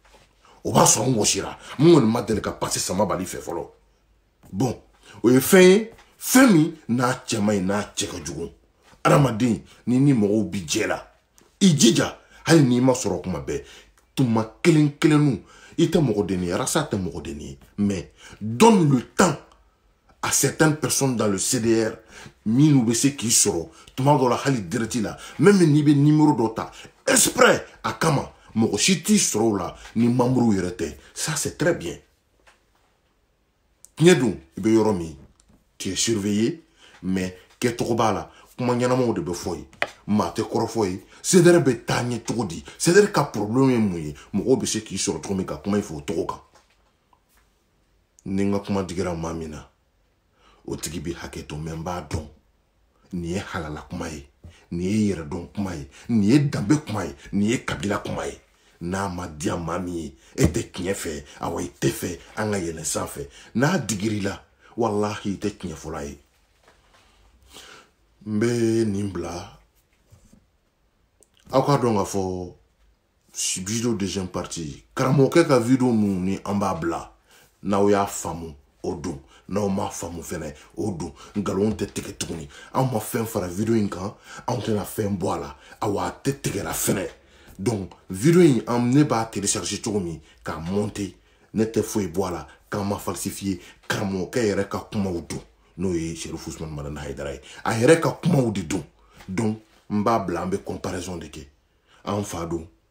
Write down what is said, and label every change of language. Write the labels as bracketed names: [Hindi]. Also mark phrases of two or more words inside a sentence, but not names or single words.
[Bambara] mun kɔni ma deli ka passer Samabali fɛ fɔlɔ bon o ye fɛn ye fɛn min n'a cɛ man ɲi n'a cɛ ka jugu adamaden ni mɔgɔw bi jɛ la i jija hali n'i ma sɔrɔ kuma bɛɛ tuma kelen kelennu i tɛ mɔgɔden ye arasa tɛ mɔgɔden ye [French] mais donne le temps à certaines personnes dans le CDR [Bambara] minnu bɛ se k'i sɔrɔ tuma dɔ la hali direct la même n'i bɛ numéro dɔ ta exprès a kama mɔgɔ si t'i sɔrɔ o la ni membre yɛrɛ tɛ [French] ça c'est très bien [Bambara] tiɲɛ dun i bɛ yɔrɔ min [French] tu es surveillé mais [Bambara] kɛcogo b'a la kuma ɲɛnamaw de bɛ fɔ ye maa tɛ kɔrɔfɔ ye CDR bɛ taa ɲɛ cogo di CDR ka problème ye mun ye mɔgɔw bɛ se k'i sɔrɔ cogo min ka kuma i fɛ o cogo kan ni n ka kuma digira maa min na o tigi bɛ hakɛ to mɛ n b'a dɔn nin ye halala kuma ye nin ye yɛrɛdɔn kuma ye nin ye danbe kuma ye nin ye kabila kuma ye n'a ma diya maa min ye e tɛ tiɲɛ fɛ awa i tɛ fɛ an ka yɛlɛn sanfɛ n'a digir'i la wallahi i tɛ tiɲɛ fɔla ye n bɛ nin bila aw ka dɔn k'a fɔ [French] video deuxième partie [Bambara] karamɔgɔkɛ ka video ninnu ni an b'a bila n'aw y'a faamu o don n'aw ma faamu fɛnɛ o don nkalon tɛ tigɛ tuguni anw ma fɛn fara video in kan anw tɛna fɛn bɔ a la awa a tɛ tigɛra fɛnɛ donc video in ne b'a télécharger cogo min k'a monter ne tɛ foyi bɔ a la k'an ma falsifier karamɔgɔkɛ yɛrɛ ka kumaw don n'o ye Cherif Ousmane Madani Haidara ye a yɛrɛ ka kumaw de don donc n b'a bila an bɛ comparaison de kɛ an fa don